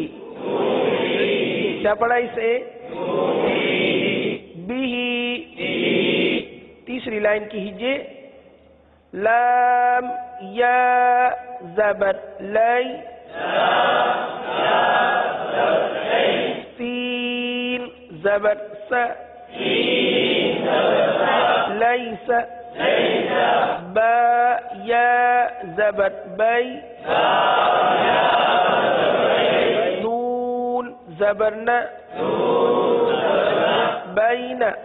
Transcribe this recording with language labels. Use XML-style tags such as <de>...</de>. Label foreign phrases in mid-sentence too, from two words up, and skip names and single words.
<ur>کیا پڑھا اسے؟ بھی. تیسری لائن کی ہجے لام یا زبر لی سین زبر س لیس با یا زبر بی نون زبر ن بین</ur>